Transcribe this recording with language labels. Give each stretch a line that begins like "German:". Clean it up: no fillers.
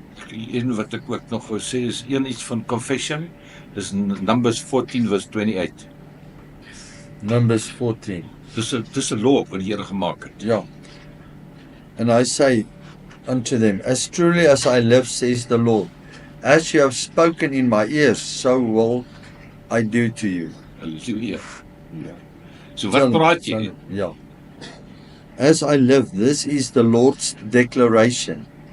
Afrikaans: Een wat ek ook nog wou sê is iets van confession, dis Numbers 14 verse 28. Numbers 14. Dis 'n law wat die Here gemaak het. Ja.
English: And I say unto them, as truly as I live, says the Lord, as you have spoken in my ears, so will I do to you.
Afrikaans: Halleluja. So wat praat jy? Ja.
English: As I live, this is the Lord's declaration.